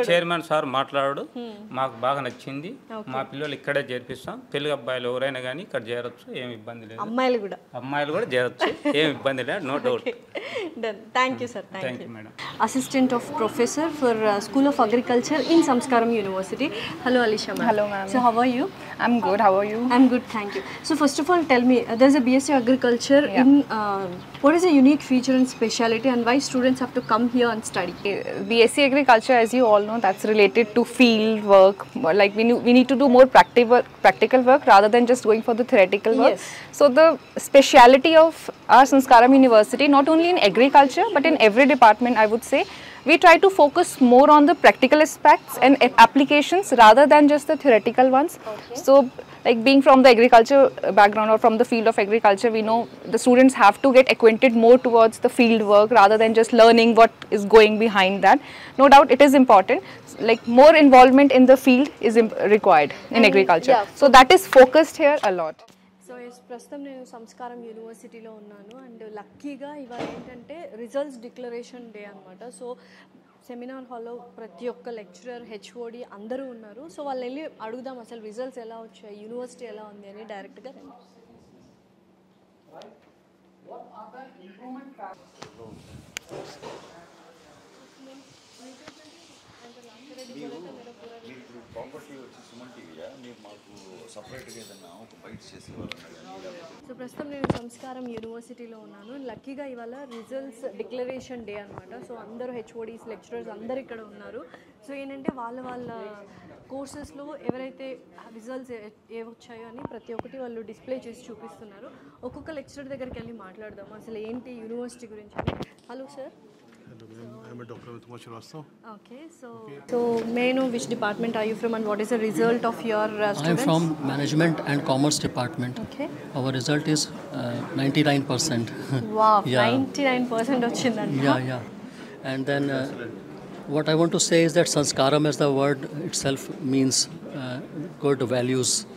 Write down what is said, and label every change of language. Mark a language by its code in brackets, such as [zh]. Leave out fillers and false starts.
[te] Chairman sir మాట్లాడు. మాకు బాగా నచ్చింది. మా పిల్లలు ఇక్కడే చేర్పిస్తాం. తెలుగు అబ్బాయిలు ఎవరైనా కానీ ఇక్కడ చేరొచ్చు, ఏమి ఇబ్బంది లేదు. అమ్మాయిలు కూడా చేరొచ్చు, ఏమి ఇబ్బంది లేదు, [en] No doubt. Done. Thank you sir. Thank you madam. Assistant of professor for school of agriculture in Sanskaram university. Hello Alisha ma'am. Hello ma'am. So how are you? I'm good. How are you? I'm good, thank you. So first of all, tell me, there's a BSc Agriculture in what is a unique feature and speciality, and why students have to come here and study? BSc Agriculture, as you all know, that's related to field work. Like we need to do more practical work rather than just going for the theoretical work. Yes. So the speciality of our Sanskaram University, not only in agriculture but in every department, I would say, we try to focus more on the practical aspects and applications rather than just the theoretical ones. Okay. So like being from the agriculture background or from the field of agriculture, we know the students have to get acquainted more towards the field work rather than just learning what is going behind that. No doubt it is important. Like more involvement in the field is required in agriculture. Yeah. So that is focused here a lot. [te] So ప్రస్తుతం నేను సంస్కారం యూనివర్సిటీలో ఉన్నాను, and లక్కీగా ఇవాళ ఏంటంటే results declaration day అనమాట. So seminar హాల్లో ప్రతి ఒక్క లెక్చరర్, హెచ్ఓడి అందరూ ఉన్నారు. సో వాళ్ళు వెళ్ళి అడుగుదాం అసలు రిజల్ట్స్ ఎలా వచ్చాయి, యూనివర్సిటీ ఎలా ఉంది అని డైరెక్ట్గా రండి. సో ప్రస్తుతం నేను సంస్కారం యూనివర్సిటీలో ఉన్నాను. లక్కీగా ఇవాళ రిజల్ట్స్ డిక్లరేషన్ డే అనమాట. సో అందరూ హెచ్ఓడీస్, లెక్చరర్స్ అందరు ఇక్కడ ఉన్నారు. సో ఏంటంటే వాళ్ళ కోర్సెస్లో ఎవరైతే రిజల్ట్స్ ఏవొచ్చాయో అని ప్రతి ఒక్కటి వాళ్ళు డిస్ప్లే చేసి చూపిస్తున్నారు. ఒక్కొక్క లెక్చరర్ దగ్గరికి వెళ్ళి మాట్లాడదాం అసలు ఏంటి యూనివర్సిటీ గురించి. Hello sir. [en] Hello ma'am, I am Dr. Amitkumar Srivastava. Okay, so may I know which department are you from and what is the result of your students? I am from Management and Commerce Department. Okay. Our result is 99%. Wow, Yeah. [te] 99% వచ్చిందంట. [en] Yeah. And then what I want to say is that Sanskaram as the word itself means good values.